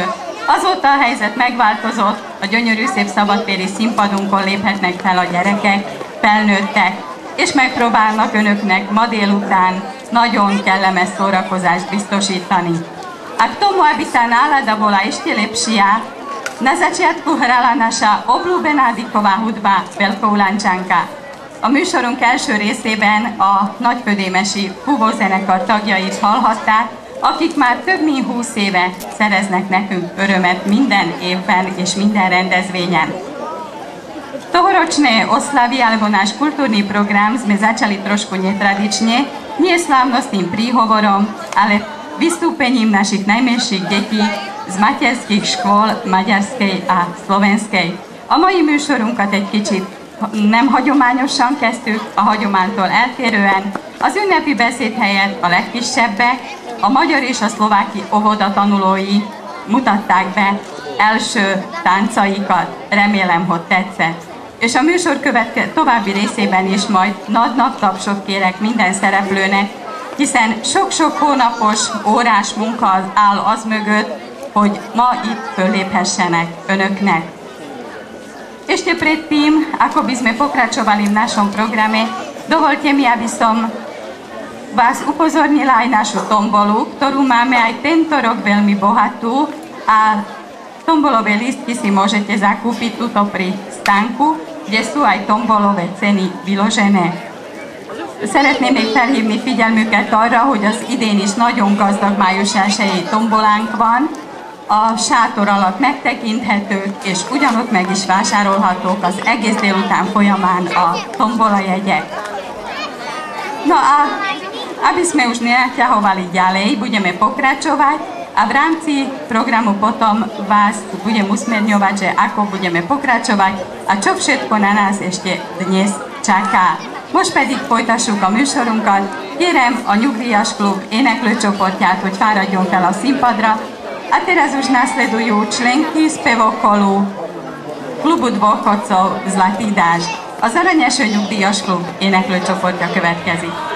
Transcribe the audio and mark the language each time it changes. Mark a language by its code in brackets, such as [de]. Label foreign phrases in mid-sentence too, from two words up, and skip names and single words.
[hu] Azóta a helyzet megváltozott, a gyönyörű szép szabadtéri színpadunkon léphetnek fel a gyerekek, felnőttek, és megpróbálnak önöknek ma délután nagyon kellemes szórakozást biztosítani. [sk] A k tomu, aby tá nálada bola ešte lepšia, na začiatku hrala naša obľúbená diková hudba Veľkoulančanka. [hu] A műsorunk első részében a nagyködémesi fúvózenekar tagjait hallhatták, akik már több mint 20 éve szereznek nekünk örömet minden évben és minden rendezvényen. [sk] Tohoročné oslavy alebo náš kultúrny program sme začali trošku netradične, nie slávnostným príhovorom, ale vystúpením našich najmenších detí z materských škôl maďarskej a szlovenskej. [hu] A mai műsorunkat egy kicsit nem hagyományosan kezdtük, a hagyománytól eltérően. Az ünnepi beszéd helyett a legkisebbek, a magyar és a szlováki óvoda tanulói mutatták be első táncaikat. Remélem, hogy tetszett. És a műsor további részében is majd nagy tapsot kérek minden szereplőnek, hiszen sok-sok hónapos, órás munka áll az mögött, hogy ma itt föléphessenek önöknek. [sk] Ešte predtým, ako by sme pokračovali v našom programe, dovolte mi, aby som vás upozornila aj našu tombolu, ktorú máme aj tento rok veľmi bohatú a tombolové lístky si môžete zakúpiť tuto pri stánku, kde sú aj tombolové ceny vyložené. [hu] Szeretném még felhívni figyelmüket arra, hogy az idén is nagyon gazdag május 1-i tombolánk van, a sátor alatt megtekinthetők, és ugyanott meg is vásárolhatók az egész délután folyamán a tombolajegyek. [sk] No a aby sme už nenaťahovali ďalej, budeme pokračovať a v rámci programu potom vás budem usmerňovať, že ako budeme pokračovať a čo všetko na nás ešte dnes čaká. [hu] Most pedig folytassuk a műsorunkat. Kérem a Nyugdíjas klub éneklőcsoportját, hogy fáradjon fel a színpadra. [sk] A teraz už nasledujú členky spevokolu klubu dôchodcov Zlatý dážď. [hu] Az Aranyeső Nyugdíjas klub éneklőcsoportja következik.